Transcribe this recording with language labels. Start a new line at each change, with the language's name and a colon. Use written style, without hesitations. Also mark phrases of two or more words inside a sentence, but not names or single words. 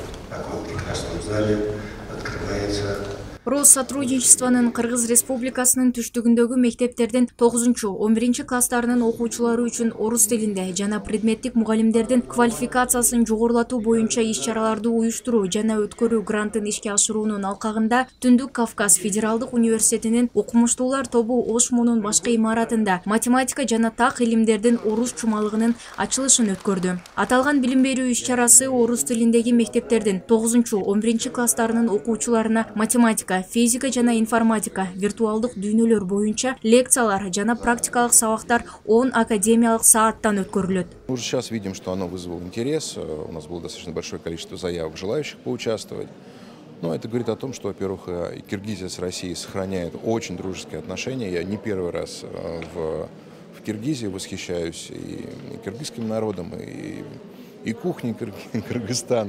Russian: в таком прекрасном зале открывается.
Kyrgyz: Россотрудничествонун Кыргыз Республикасынын түштүгүндөгү мектептердин 9-11 класстарынын окуучулары үчүн орус тилинде жана предметтик мугалимдердин квалификациясын жогорулатуу боюнча иш-чараларды уюштуруу жана өткөрүү грантын ишке ашыруунун алкагында Түндүк Кавказ Федералдык университетинин окумуштуулар тобу ОШМУнун башкы имаратында математика жана так илимдердин орус чумалыгынын ачылышын өткөрдү. Аталган билим берүү иш-чарасы орус тилиндеги мектептердин 9-11 класстарынын окуучуларына математика, физика жана информатика, виртуалдык дүйнөлөр боюнча лекциялар жана практикалык сабактар 10 академиялык сааттан өткөрүлөт.
Russian: Мы уже сейчас видим, что оно вызвало интерес. У нас было достаточно большое количество заявок, желающих поучаствовать. Но это говорит о том, что, во-первых, и Киргизия с Россией сохраняет очень дружеские отношения. Я не первый раз в Киргизии восхищаюсь и киргизским народом, и кухней Кыргызстана.